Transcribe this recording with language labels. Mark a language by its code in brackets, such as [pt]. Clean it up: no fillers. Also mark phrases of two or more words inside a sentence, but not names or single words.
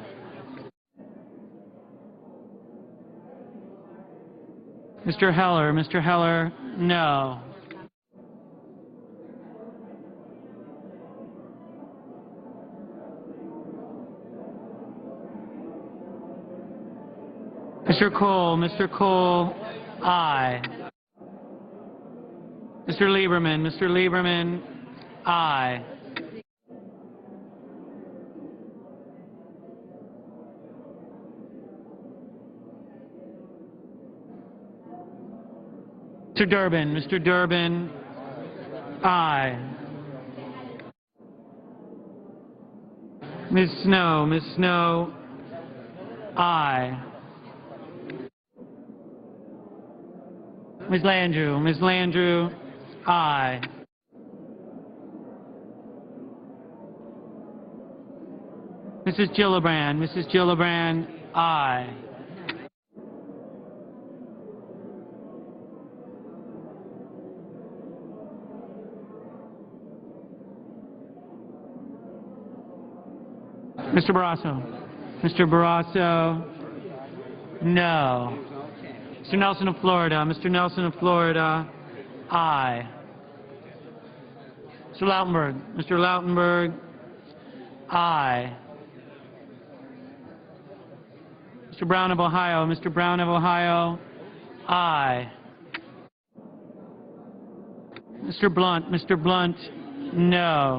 [en] Mr. Heller, no. Mr. Cole, aye. Mr. Lieberman, aye. Mr. Durbin, aye. Ms. Snow, aye. Ms. Landrieu, aye. Mrs. Gillibrand, aye. Mr. Barrasso, no. Mr. Nelson of Florida, aye. Mr. Lautenberg, aye. Mr. Brown of Ohio, aye. Mr. Blunt, no.